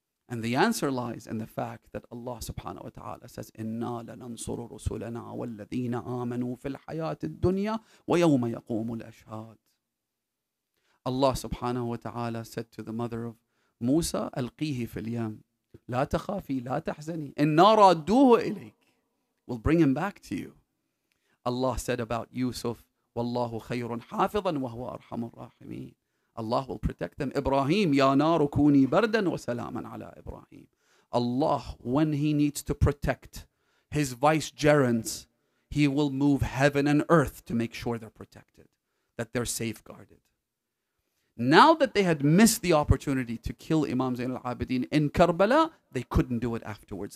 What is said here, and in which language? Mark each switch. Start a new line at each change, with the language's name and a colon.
English: And the answer lies in the fact that Allah subhanahu wa ta'ala says,
Arabic: إِنَّا لَنَنْصُرُ رُسُلَنَا وَالَّذِينَ آمَنُوا فِي الْحَيَاةِ الدُّنْيَا وَيَوْمَ يَقُومُ الْأَشْهَادِ.
English: Allah subhanahu wa ta'ala said to the mother of Musa,
Arabic: أَلْقِيهِ فِي الْيَمِّ لَا تَخَافِي لَا تَحْزَنِي إِنَّا رَادُّوهُ إِلَيْكِ.
English: We'll bring him back to you. Allah said about Yusuf,
Arabic: وَاللَّهُ خَيْرٌ حَافِظًا وَهُوَ أَرْحَمُ الرَّاحِمِينَ.
English: Allah will protect them.
Arabic: Ibrahim, Ya naru kuni bardan wa salaman ala Ibrahim.
English: Allah, when He needs to protect His vicegerents, He will move heaven and earth to make sure they're protected, that they're safeguarded. Now that they had missed the opportunity to kill Imam Zayn al-Abidin in Karbala, they couldn't do it afterwards.